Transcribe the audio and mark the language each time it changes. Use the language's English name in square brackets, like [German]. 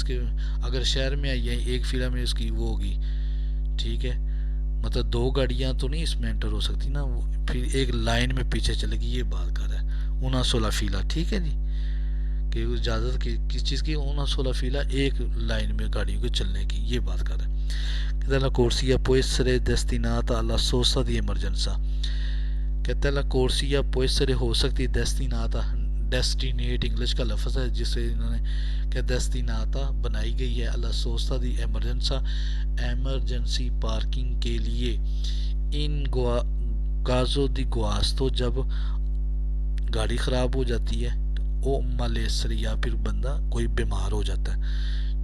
[Hindi] इसके अगर शहर में आई है एक फिला में इसकी वो होगी। ठीक है, मतलब दो गाड़ियाँ तो नहीं इसमें एंटर हो सकती ना, फिर एक लाइन में पीछे चलेगी, ये बात कर रहा है 16 फीला। ठीक है जी, कि इजाज़त किस चीज़ की, 16 फीला एक लाइन में गाड़ियों के चलने की, ये बात कर रहा है। [Italian] la corsia può essere destinata alla sosta di emergenza। [Hindi] कहता है ला कोर्सिया [Italian] può essere, [Hindi] हो सकती है, destinata, डेस्टिनेट इंग्लिश का लफ्ज़ है जिसे इन्होंने क्या destinata बनाई गई है [Italian] alla sosta di emergenza, [Hindi] emergency parking के लिए। [Italian] इन काजो दी गुआस्तो, [Hindi] जब गाड़ी ख़राब हो जाती है, ओ मलेसरी, या फिर बंदा कोई बीमार हो जाता है।